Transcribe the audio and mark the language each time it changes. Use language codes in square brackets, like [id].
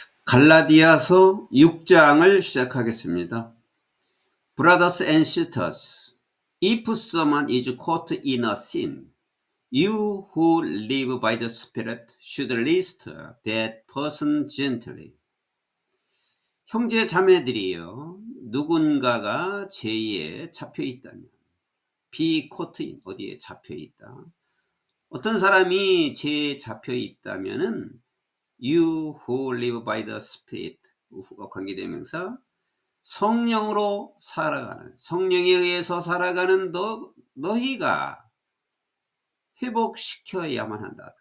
[ko] 갈라디아서 6장을 시작하겠습니다. [en] Brothers and sisters, if someone is caught in a sin, you who live by the Spirit should release that person gently. [ko] 형제 자매들이여, 누군가가 죄에 잡혀 있다면, [en] be caught in, [ko] 어디에 잡혀 있다. 어떤 사람이 죄에 잡혀 있다면은 [en] You who live by the Spirit, [ko] who가 관계대명사, 성령으로 살아가는, 성령에 의해서 살아가는 너희가 회복시켜야만 한다.